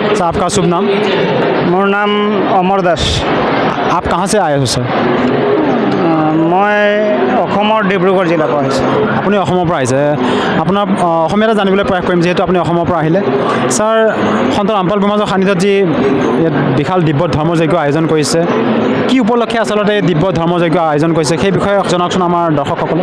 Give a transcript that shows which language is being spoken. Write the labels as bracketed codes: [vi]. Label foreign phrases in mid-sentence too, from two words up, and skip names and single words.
[hi] आपका शुभ नाम? [as] মোৰ নাম অমৰ দাস। [hi] आप कहाँ से आए हो सर? [as] मैं অসমৰ ডিব্ৰুগড় জিলাৰ পৰা আহিছোঁ। আপুনি অসমৰ পৰা আহিছে। আপোনাৰ অসমীয়াতে জানিবলৈ প্ৰয়াস কৰিম যিহেতু আপুনি অসমৰ পৰা আহিলে। ছাৰ, সন্ত ৰামপাল গোমাজৰ সান্নিধ্যত যি ইয়াত বিশাল দিব্য ধৰ্মযজ্ঞ আয়োজন কৰিছে, কি উপলক্ষে আচলতে এই দিব্য ধৰ্মযজ্ঞ আয়োজন কৰিছে সেই বিষয়ে জনাওকচোন আমাৰ দৰ্শকসকলক।